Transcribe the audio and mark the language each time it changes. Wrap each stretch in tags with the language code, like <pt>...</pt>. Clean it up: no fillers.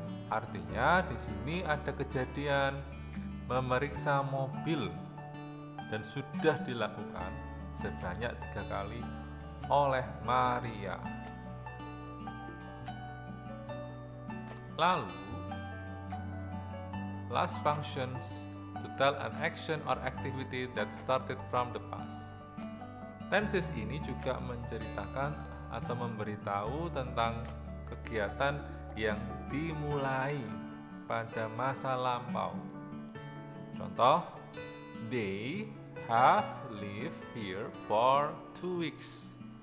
<id>Artinya di sini ada kejadian memeriksa mobil dan sudah dilakukan sebanyak 3 kali oleh Maria. Lalu</id> <en>last functions to tell an action or activity that started from the past.</en> <id>Tenses ini juga menceritakan atau memberitahu tentang kegiatan yang dimulai pada masa lampau. Contoh,</id> <en>they have lived here for 2 weeks.</en>